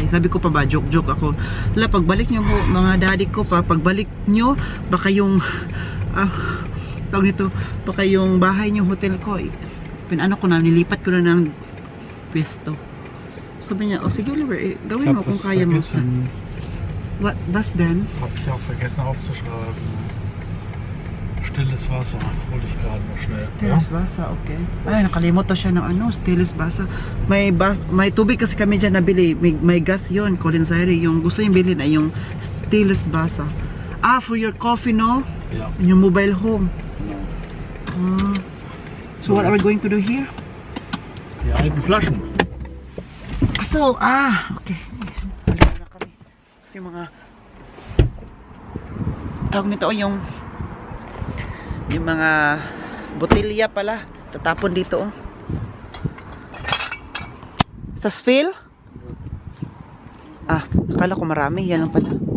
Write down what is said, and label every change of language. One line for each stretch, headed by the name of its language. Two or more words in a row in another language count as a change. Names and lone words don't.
Filipino: Sabi ko pa ba, joke ako. Wala, pagbalik nyo po, mga daddy ko pa, pagbalik nyo, baka yung tawag nito, baka yung bahay nyo, hotel ko, pinano ko na, nilipat ko na ng pwesto. Sabi niya, sige Oliver, gawin mo kung kaya mo.
German: Was denn? Hab ich auch vergessen aufzuschreiben. Stilles Wasser, hol ich gerade noch schnell. Stilles Wasser,
Filipino: okay. Ay, nakalimot to siya ng ano,
German: stilles Wasser.
Filipino: May tubig kasi kami dyan nabili. May gas yun, Colinsary. Yung gusto yung bilhin ay yung
German: stilles Wasser.
English: For your coffee, no?
German: Ja.
English: In your mobile home.
German: Genau.
English: So what are we going to do here?
German: Die alten Flaschen.
Filipino: So, okay. Balik na kami. Kasi mga tawag nito yung mga botelya pala tatapon dito. Tas fill? Akala ko marami. Yan lang pala.